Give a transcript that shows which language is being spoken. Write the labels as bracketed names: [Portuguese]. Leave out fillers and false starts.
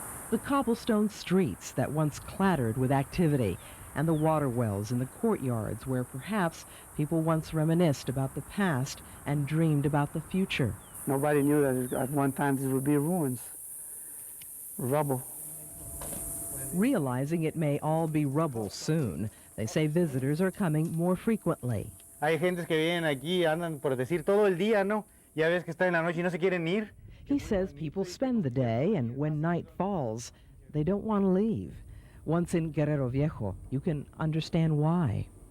[English] The cobblestone streets that once clattered with activity, and the water wells in the courtyards where perhaps people once reminisced about the past and dreamed about the future. Nobody knew that at one time these would be ruins, rubble. Realizing it may all be rubble soon, they say visitors are coming more frequently. [Spanish] Hay gentes que vienen aquí, andan por decir todo el día, ¿no? Ya ves que está en la noche y no se quieren ir. [English] He says people spend the day, and when night falls, they don't want to leave. Once in Guerrero Viejo, you can understand why.